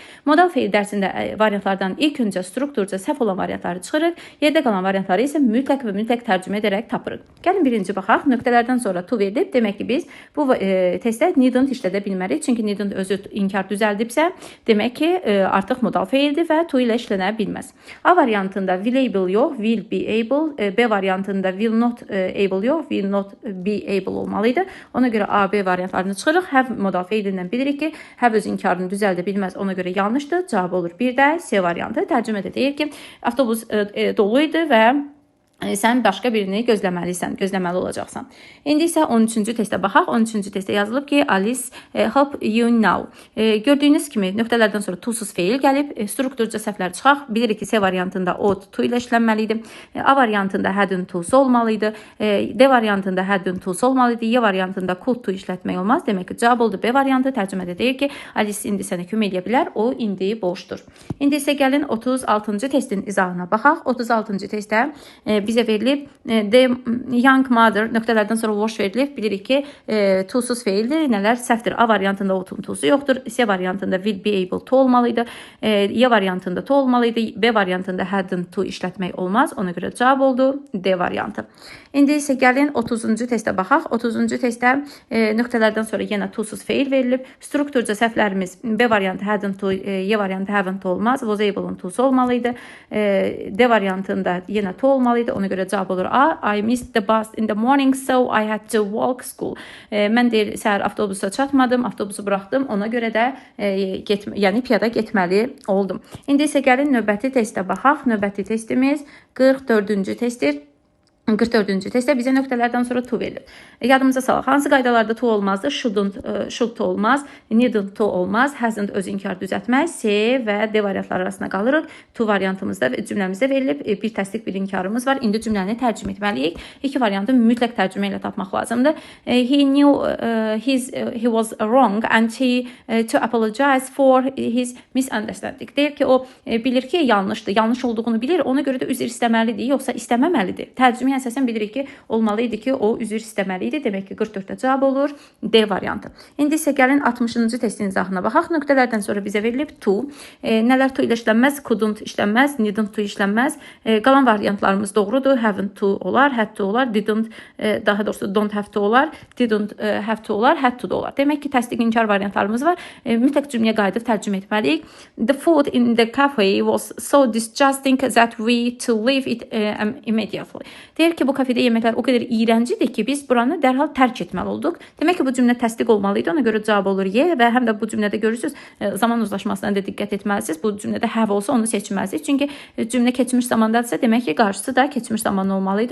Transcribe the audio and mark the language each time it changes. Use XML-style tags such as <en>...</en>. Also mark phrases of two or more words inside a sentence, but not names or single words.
<az>Modal feil dərsində variantlardan ilk öncə strukturca səhv olan variantları çıxırıq. Yerdə qalan variantları isə mütləq tərcümə edərək tapırıq. Gəlin birinci baxaq. Nöqtələrdən sonra to verilib. Demək ki, biz bu testdə needn't işlədə bilmərik. Çünki needn't özü inkar düzəldibsə, demək ki, artıq modal feildir və to ilə işlənə bilməz. A variantında</az> <en>will able</en> <az>yox,</az> <en>will be able.</en> <az>B variantında</az> <en>will not able</en> <az>yox,</az> <en>will not be able</en> <az>olmalıydı. Ona görə A, B variantlarını çıxırıq. Have modal feilindən bilirik ki, have öz inkarını düzəldə bilməz. Ona görə yanlışdır. Cavab olur bir də C variantı. Tərcümədə deyir ki, avtobus dolu idi və sən başqa birini gözləməli olacaqsan. İndi isə 13-cü testə baxaq. 13-cü testdə yazılıb ki,</az> <en>Alice help you now.</en> <az>Gördüyünüz kimi nöqtələrdən sonra to-suz feil gəlib. Strukturca səhvlər çıxaq. Bilirik ki, C variantında</az> <en>ought to</en> <az>ilə işlənməli idi. A variantında</az> <en>hadn't to</en> <az>olmalıydı. D variantında</az> <en>hadn't to</en> <az>olmalıydı. Y variantında</az> <en>could to</en> <az>işlətmək olmaz. Demək ki, cavab oldu B variantı. Tərcümədə deyir ki, Alice indi sənə kömək edə bilər. O indi boşdur. İndi isə gəlin 36-cı testin izahına baxaq. 36-cı testdə bizə verilib</az> <en>the young mother</en> <az>nöqtələrdən sonra wash verilib. Bilirik ki, to-suz feildir. Nələr səhvdir? A variantında ought-un to-su yoxdur. C variantında</az> <en>will be able to</en> <az>olmalıydı. Y variantında to olmalıydı. B variantında hadn't to işlətmək olmaz. Ona görə cavab oldu D variantı. İndi isə gəlin 30-cu testə baxaq. 30-cu testdə nöqtələrdən sonra yenə to-suz feil verilib. Strukturca səhvlərimiz B variantı</az> <en>hadn't to,</en> <az>Y variantı</az> <en>haven't to</en> <az>olmaz.</az> <en>Was able-</en> <az>un to-su olmalıydı. D variantında yenə to olmalıydı. Ona görə cavab olur A.</az> <en>I missed the bus in the morning, so I had to walk school.</en> <az>Mən deyir, səhər avtobusa çatmadım, avtobusu buraxdım. Ona görə də yəni piyada getməli oldum. İndi isə gəlin növbəti testə baxaq. Növbəti testimiz 44-cü testdir. 44-cü testdə bizə nöqtələrdən sonra to verilir. Yadımıza salaq. Hansı qaydalarda to olmazdır?</az> <en>Should to</en> <az>olmaz,</az> <en>needn't to</en> <az>olmaz, hasn't öz inkar düzəltməz. C və D variantları arasında qalırıq. To variantımızda cümləmizdə verilib. Bir təsdiq, bir inkarımız var. İndi cümləni tərcümə etməliyik. İki variantı mütləq tərcümə ilə tapmaq lazımdır.</az> <en>He knew he was wrong and to apologize for his misunderstanding.</en> <az>Deyir ki, o bilir ki, yanlışdır. Yanlış olduğunu bilir. Ona görə də üzr istəməlidir, yoxsa istəməməlidir. Tərcümə əsasən bilirik ki, olmalıydı ki, o üzr istəməli idi. Demək ki, 44-də cavab olur D variantı. İndi isə gəlin 60-cı testin izahına baxaq. Nöqtələrdən sonra bizə verilib to. Nələr to ilə işlənməz? Couldn't işlənməz,</az> <en>needn't to</en> <az>işlənməz. Qalan variantlarımız doğrudur.</az> <en>Haven't to</en> <az>olar,</az> <en>had to</en> <az>olar, didn't, daha doğrusu</az> <en>don't have to</en> <az>olar,</az> <en>didn't have to</en> <az>olar,</az> <en>had to</en> <az>da olar. Demək ki, təsdiq inkar variantlarımız var. Mütləq cümləyə qayıdıb tərcümə etməliyik.</az> <en>The food in the cafe was so disgusting that we to leave it immediately.</en> <az>Deyir ki, bu kafedə yeməklər o qədər iyrəncidir ki, biz buranı dərhal tərk etməli olduq. Demək ki, bu cümlə təsdiq olmalıydı. Ona görə cavab olur Y və həm də bu cümlədə görürsünüz, zaman uzlaşmasına da diqqət etməlisiniz. Bu cümlədə have olsa onu seçməlisiniz. Çünki cümlə keçmiş zamandadırsa, demək ki, qarşısı da keçmiş zaman olmalıydı.</az>